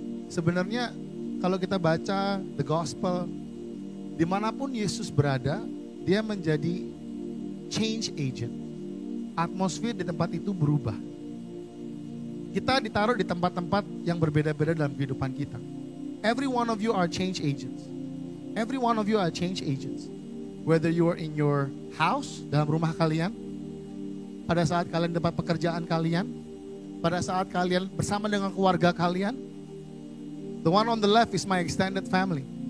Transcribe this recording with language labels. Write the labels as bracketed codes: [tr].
[id] Sebenarnya kalau kita baca the gospel, dimanapun Yesus berada, dia menjadi change agent. Atmosfer di tempat itu berubah. kita ditaruh di tempat-tempat yang berbeda-beda dalam kehidupan kita. [en] Every one of you are change agents. Every one of you are change agents. Whether you are in your house, [id] dalam rumah kalian, pada saat kalian tempat pekerjaan kalian, pada saat kalian bersama dengan keluarga kalian. [en] The one on the left is my extended family.